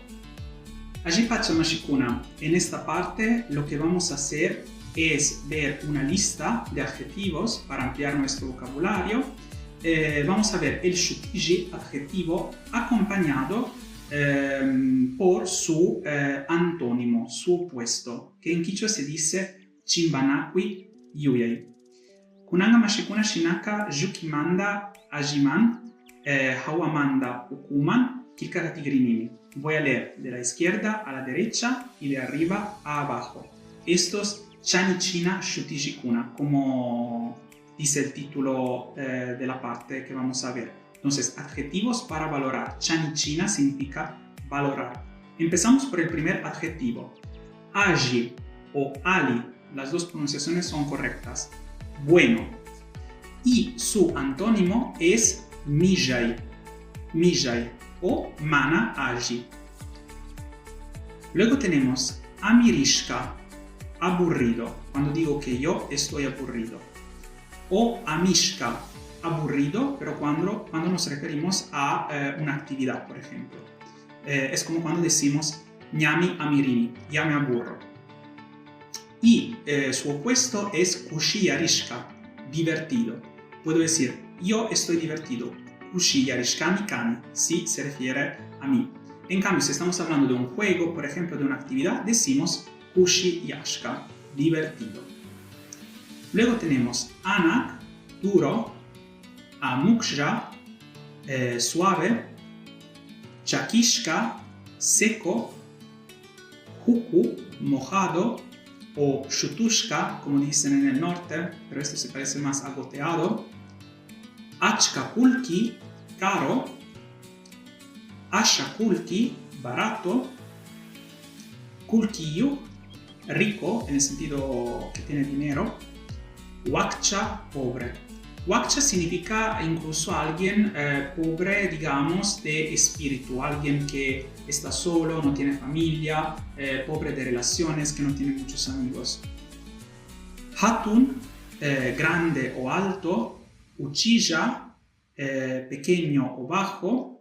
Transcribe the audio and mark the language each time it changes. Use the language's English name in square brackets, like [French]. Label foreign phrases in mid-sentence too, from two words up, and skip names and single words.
[Quechua] Allí Pachamashikuna, [Spanish] en esta parte lo que vamos a hacer es ver una lista de adjetivos para ampliar nuestro vocabulario. Vamos a ver el shutiji adjetivo acompañado por su antónimo, su opuesto, que en quichua se dice [Quechua] chimbanakwi yuyay. Kunanga mashikuna shinaka yukimanda ajiman hawamanda ukuman kikaratigrinimi. [Spanish] Voy a leer de la izquierda a la derecha y de arriba a abajo. Estos [Quechua] chanichina shutijikuna, [Spanish] como dice el título de la parte que vamos a ver. Entonces, adjetivos para valorar. Chanichina significa valorar. Empezamos por el primer adjetivo. Aji o ali, las dos pronunciaciones son correctas. Bueno. Y su antónimo es mijay. [Quechua] Mijay o mana aji. [Spanish] Luego tenemos amirishka, aburrido, cuando digo que yo estoy aburrido. O amishka, aburrido, pero cuando nos referimos a una actividad, por ejemplo. Es como cuando decimos [Quechua] ñami amirini, [Spanish] ya me aburro. Y su opuesto es kushiyarishka, divertido. Puedo decir, yo estoy divertido. [Quechua] Kushiyarishka kani, [Spanish] si se refiere a mí. En cambio, si estamos hablando de un juego, por ejemplo, de una actividad, decimos kushiyashka, divertido. Luego tenemos anak, duro, amuksha, suave, chakishka, seco, huku, mojado, o shutushka, como dicen en el norte, pero esto se parece más a goteado, achkakulki, caro, ashakulki, barato, kulkiyu, rico, en el sentido que tiene dinero, wakcha, pobre. Wakcha significa incluso alguien pobre, digamos, de espíritu, alguien que está solo, no tiene familia, pobre de relaciones, que no tiene muchos amigos. Hatun, grande o alto. Uchilla, pequeño o bajo.